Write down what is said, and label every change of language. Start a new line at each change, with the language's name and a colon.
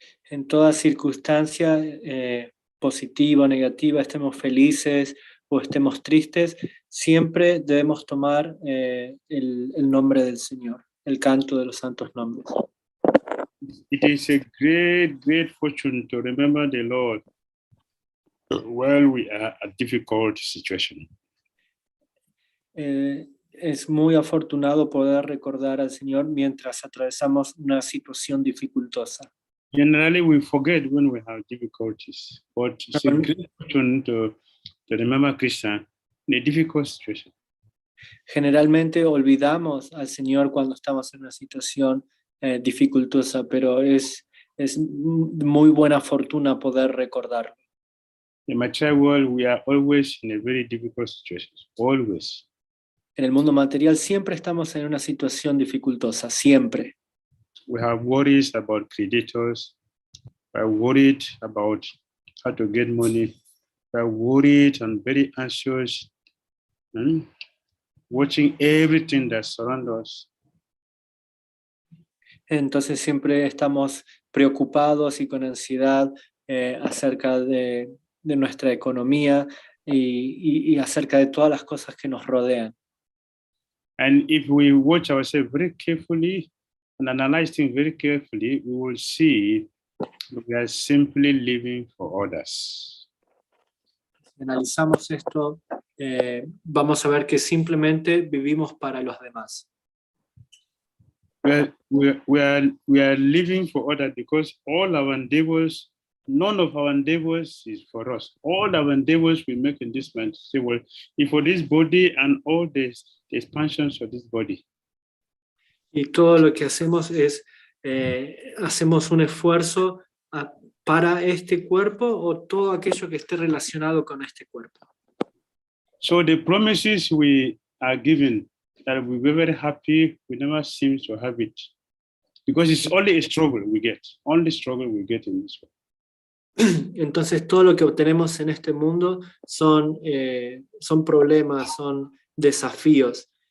Spanish: En toda circunstancia, positiva o negativa, estemos felices o estemos tristes, siempre debemos tomar el nombre del Señor, el canto de los santos nombres.
English: It is a great fortune to remember the Lord while we are at difficult situation.
Spanish: Es muy afortunado poder recordar al Señor mientras atravesamos una situación dificultosa.
English: Generally, we forget when we have difficulties, but it's a great fortune to remember Krishna in a difficult situation.
Spanish: Generalmente olvidamos al Señor cuando estamos en una situación dificultosa, pero es muy buena fortuna poder recordarlo.
English: In the material world, we are always in a very difficult situation, always.
Spanish: En el mundo material siempre estamos en una situación dificultosa, siempre.
English: We have worries about creditors, we are worried about how to get money, we are worried and very anxious, watching everything that surrounds us.
Spanish: Entonces siempre estamos preocupados y con ansiedad acerca de nuestra economía y acerca de todas las cosas que nos rodean.
English: And if we watch ourselves very carefully and analyze things very carefully, we will see we are simply living for others.
Spanish: Si analizamos esto, vamos a ver que simplemente vivimos para los demás.
English: We are living for others because all our endeavors, none of our endeavors is for us. All our endeavors we make in this man say, well, if for this body and all this, the expansions of this body.
Spanish: Y todo lo que hacemos es, hacemos un esfuerzo para este cuerpo o todo aquello que esté relacionado con este cuerpo.
English: So the promises we are given that we be very happy, we never seem to have it. Because it's only a struggle we get in this world.
Spanish: Entonces todo lo que obtenemos en este mundo son problemas, son desafíos.